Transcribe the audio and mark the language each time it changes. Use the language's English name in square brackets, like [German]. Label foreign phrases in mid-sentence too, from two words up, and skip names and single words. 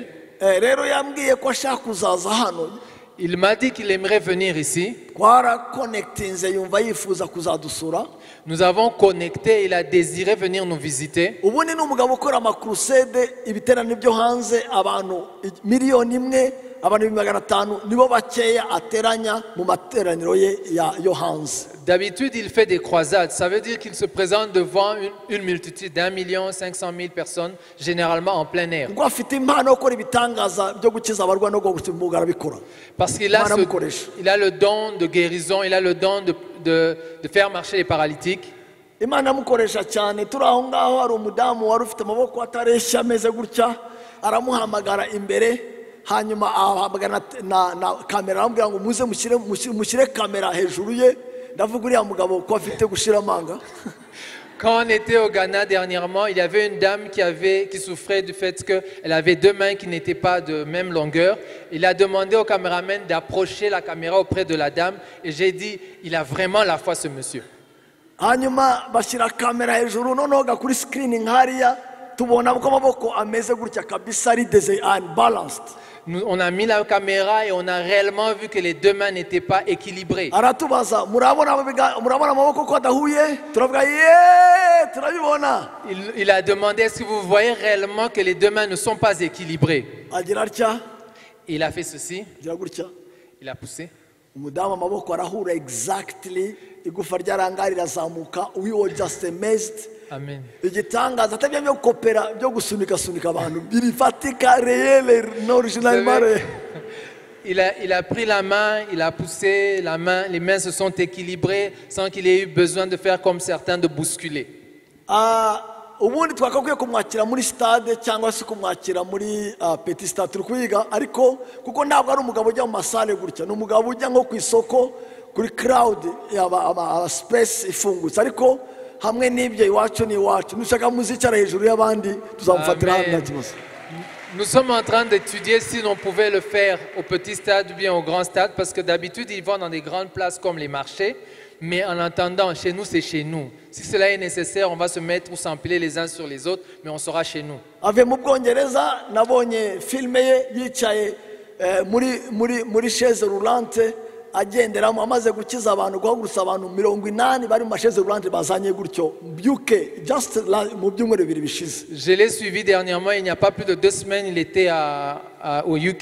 [Kinyarwanda] rero yambwiye ko ashaka kuzaza hano. [French] Il m'a dit qu'il aimerait venir ici. [Kinyarwanda] twarakonekitinze yumva yifuza kuzadusura. [French] Nous avons connecté, il a désiré venir nous visiter. [Kinyarwanda] ubundi ni umugabo ukora amakrusede ibiterane byo hanze abantu 1,000,000 abantu 500 nibo bakeya ateranya mu materaniro ye yo hanze. [French] D'habitude, il fait des croisades. Ça veut dire qu'il se présente devant une multitude d'1,500,000 personnes, généralement en plein air. [Kinyarwanda] ngo afite impano yo gukora ibitangaza byo gukiza abarwayi no gukiza arabikora. [French] Parce qu'il a, il a le don de guérison, il a le don de faire marcher les paralytiques. [Kinyarwanda] Imana amukoresha cyane. turi aho ngaho hari umudamu wari ufite amaboko atareshya ameze gutya aramuhamagara imbere hanyuma ahamagara na kamera aramubwira ngo muze mushyire kamera hejuru ye. ndavuga uriya mugabo ko afite gushira amanga. [French] Quand on était au Ghana dernièrement, il y avait une dame qui souffrait du fait qu'elle avait 2 mains qui n'étaient pas de même longueur. Il a demandé au caméraman d'approcher la caméra auprès de la dame et j'ai dit, il a vraiment la foi ce monsieur. [Kinyarwanda] hanyuma bashyira kamera hejuru noneho kuri screen nkariya tubona ko amaboko ameze gutya kabisa ari unbalanced. [French] On a mis la caméra et on a réellement vu que les 2 mains n'étaient pas équilibrées. [Kinyarwanda] aratubaza murabona amaboko ko adahuye turavuga turabibona. [French] Il a demandé, est-ce que vous voyez réellement que les 2 mains ne sont pas équilibrées? [Kinyarwanda] agira atya [French] Il a fait ceci, [Kinyarwanda] agira gutya [French] il a poussé. [Kinyarwanda] umudamu amaboko arahura exactly igufa ryarangara rirazamuka. [English] We were just amazed. Amen. [Kinyarwanda] Igitangaza atabyo byo kopera byo gusunika abantu birifatika réel n'original mare. [French] Il a pris la main, il a poussé la main, les mains se sont équilibrées sans qu'il ait eu besoin de faire comme certains de bousculer. [Kinyarwanda] Ubundi twakakwiye kumwakira muri stade cyangwa se kumwakira muri [French] petit stade [Kinyarwanda] turi kuyiga, ariko kuko ntabwo ari umugabo ujya mu masale gutya, ni umugabo ujya nko ku isoko kuri crowd aba space ifungutse, ariko hamwe n'ibyo iwacu ni iwacu, nushaka muzicara hejuru y'abandi tuzamufatira hano kibazo. [French] Nous sommes en train d'étudier si on pouvait le faire au petit stade ou bien au grand stade, parce que d'habitude ils vont dans des grandes places comme les marchés, mais en attendant, chez nous c'est chez nous. Si cela est nécessaire, on va se mettre ou s'empiler les uns sur les autres, mais on sera chez nous. [Kinyarwanda] Ave mu Bwongereza nabonye filme ye yicaye muri [French] chaise roulante [Kinyarwanda] agenderamo, amaze gukiza abantu, guhagurutsa abantu 80 bari mu [French] chaise roulante [Kinyarwanda] bazanye gutyo byuke just mu byumweru bibiri bishize. [French] Je l'ai suivi dernièrement, il n'y a pas plus de 2 semaines, il était au UK.